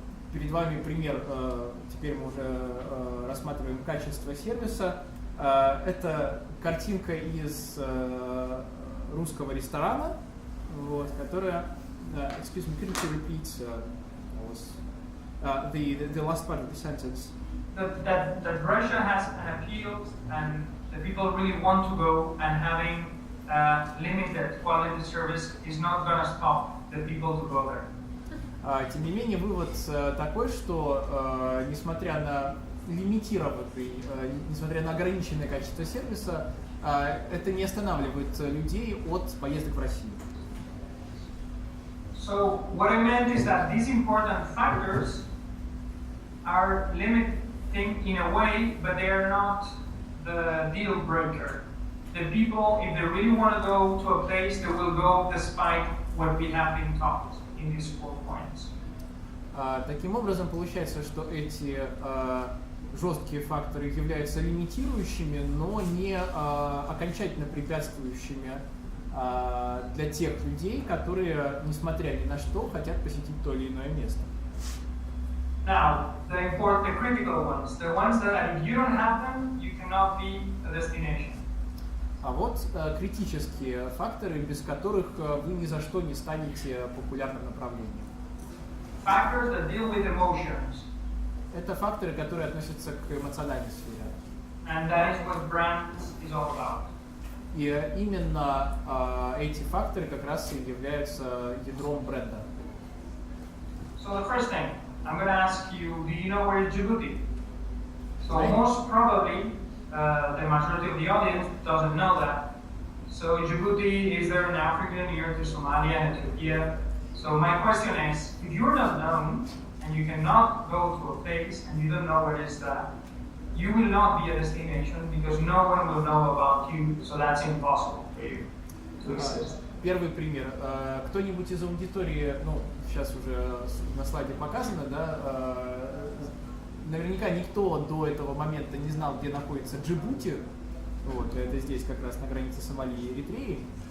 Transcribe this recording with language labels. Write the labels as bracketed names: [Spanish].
[Russian] Перед вами пример, теперь мы уже рассматриваем качество сервиса. Это картинка из русского ресторана, вот, которая... [English] excuse me, could you repeat the last part of the sentence? that Russia has an appeal and the people really want to go, and having limited quality service is not going to stop the people to go there. [Russian] Тем не менее, вывод такой, что несмотря на лимитированный, несмотря на ограниченное качество сервиса, это не останавливает людей от поездок в Россию. [English] So what I meant is that these important factors are limiting in a way, but they are not the deal breaker. The people, if they really want to go to a place, they will go despite what we have been taught in these 4 points. [Russian] Таким образом, получается, что эти жесткие факторы являются лимитирующими, но не окончательно препятствующими для тех людей, которые, несмотря ни на что, хотят посетить то или иное место. [English] Now, the critical ones, the ones that if you don't have them, you cannot be a destination. [Russian] А вот критические факторы, без которых вы ни за что не станете популярным направлением. [English] Factors that deal with emotions. [Russian] Это факторы, которые относятся к эмоциональной сфере. [English] And that is what brands is all about. [Russian] И именно эти факторы как раз и являются ядром бренда. [English] So the first thing, I'm going to ask you, do you know where is Djibouti? So most probably, the majority of the audience doesn't know that. So Djibouti is there in Africa, near to Somalia and Ethiopia. So my question is, if you're not known and you cannot go to a place and you don't know where it is that, you will not be a destination because no one will know about you, so that's impossible for you to exist. [Russian] Первый пример. Кто-нибудь из аудитории, ну, сейчас уже на слайде показано, да, наверняка никто до этого момента не знал, где находится Джибути. Вот, это здесь как раз на границе Сомали и Эритреи.